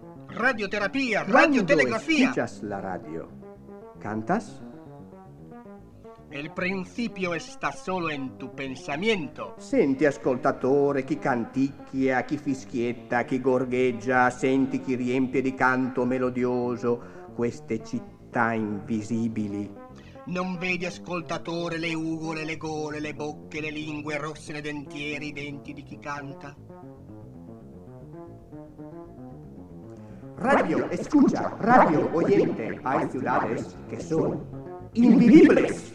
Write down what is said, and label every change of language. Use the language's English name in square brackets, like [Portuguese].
[Spanish] Radioterapia, radiotelegrafía. Cuando escuchas la radio, ¿cantas? El principio está solo en tu pensamiento. [Italian] Senti, ascoltatore, chi canticchia, chi fischietta, chi gorgheggia, senti chi riempie di canto melodioso queste città invisibili. Non vedi, ascoltatore, le ugole, le gole, le bocche, le lingue rosse, le dentiere, i denti di chi canta? [Spanish] Radio, escucha, radio, oyente, hay ciudades que son invivibles.